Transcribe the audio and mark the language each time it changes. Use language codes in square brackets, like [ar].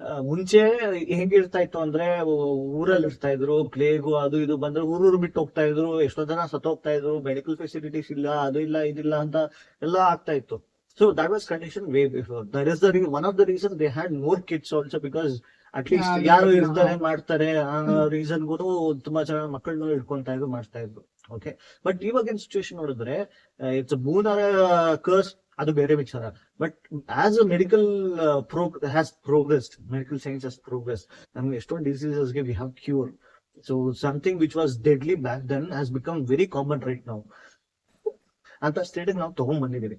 [kn] ಮುಂಚೆ ಹೇಗಿರ್ತಾ ಇತ್ತು ಅಂದ್ರೆ, ಊರಲ್ಲಿ ಇರ್ತಾ ಇದ್ರು, ಪ್ಲೇಗು ಅದು ಇದು ಬಂದ್ರೆ ಊರೂರು ಬಿಟ್ಟು ಹೋಗ್ತಾ ಇದ್ರು, ಎಷ್ಟೋ ಜನ ಸತ್ತೋಗ್ತಾ ಇದ್ರು, ಮೆಡಿಕಲ್ ಫೆಸಿಲಿಟೀಸ್ ಇಲ್ಲ, ಅದು ಇಲ್ಲ ಇದಿಲ್ಲ ಅಂತ ಎಲ್ಲ ಆಗ್ತಾ ಇತ್ತು. [en] So that was condition way before. That is one of the reasons they had more kids also, because at least [kn] ಯಾರು ಇರ್ತಾರೆ ಮಾಡ್ತಾರೆ ರೀಸನ್ ಗೂ ತುಂಬಾ ಜನ ಮಕ್ಕಳನ್ನ ಇಟ್ಕೊಂತಾ ಇದ್ರು, ಮಾಡ್ತಾ ಇದ್ರು. ಓಕೆ, ಬಟ್ ಇವಾಗಿನ ಸಿಚುವೇಶನ್ ನೋಡಿದ್ರೆ [en] it's boon or curse, [kn] ಅದು ಬೇರೆ ವಿಚಾರ. [en] but as a medical has progressed, medical science has progressed, [kn] ನಮ್ಗೆ ಎಷ್ಟೊಂದು ಡಿಸೀಸಸ್ಗೆ [en] We have cure. So something which was deadly back then has become very common right now [kn] ಅಂತ ಸ್ಟೇಟ್ ನಾವು ತಗೊಂಡ್ ಬಂದಿದ್ದೀವಿ.